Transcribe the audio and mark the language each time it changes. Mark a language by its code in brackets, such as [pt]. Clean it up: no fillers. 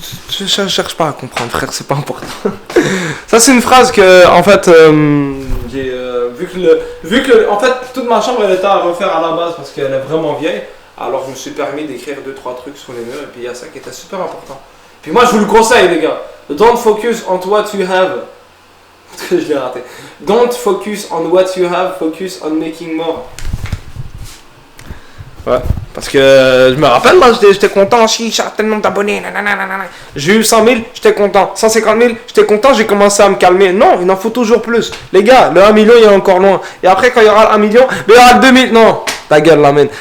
[fr] Je cherche pas à comprendre, frère, c'est pas important. Ça, c'est une phrase que, en fait, j'ai... vu que en fait, toute ma chambre, elle était à refaire à la base parce qu'elle est vraiment vieille. Alors je me suis permis d'écrire 2-3 trucs sur les murs et puis il y a ça qui était super important. Puis moi je vous le conseille les gars, [en] Don't focus on what you have. [fr] Je l'ai raté. [en] Don't focus on what you have, focus on making more. [fr] Ouais, parce que je me rappelle, moi j'étais content, j'ai tellement d'abonnés, j'ai eu 100 000, j'étais content, 150 000, j'étais content, j'ai commencé à me calmer. Non, il en faut toujours plus. Les gars, le 1 million il est encore loin. Et après quand il y aura le 1 million, mais il y aura le 2000, non, ta gueule la mène.